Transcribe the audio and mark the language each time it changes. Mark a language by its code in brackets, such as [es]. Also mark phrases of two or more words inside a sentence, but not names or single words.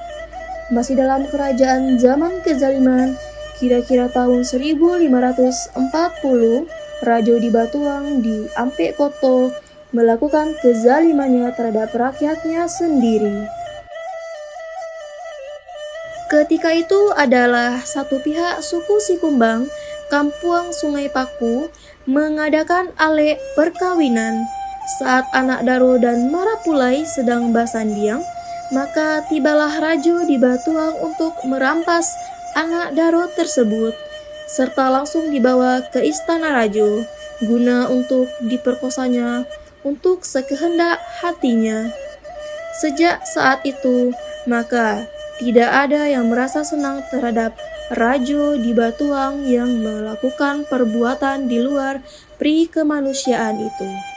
[id] Masih dalam kerajaan zaman kezaliman, kira-kira tahun 1540, Rajo di Batuang di Ampe Koto melakukan kezalimannya terhadap rakyatnya sendiri. Ketika itu adalah satu pihak suku Sikumbang, Kampuang Sungai Paku, mengadakan alek perkawinan. Saat anak Daro dan Marapulai sedang basandiang, maka tibalah Rajo di Batuang untuk merampas anak Daro tersebut, serta langsung dibawa ke istana Rajo, guna untuk diperkosanya untuk sekehendak hatinya. Sejak saat itu, maka tidak ada yang merasa senang terhadap Rajo di Batuang yang melakukan perbuatan di luar pri kemanusiaan itu.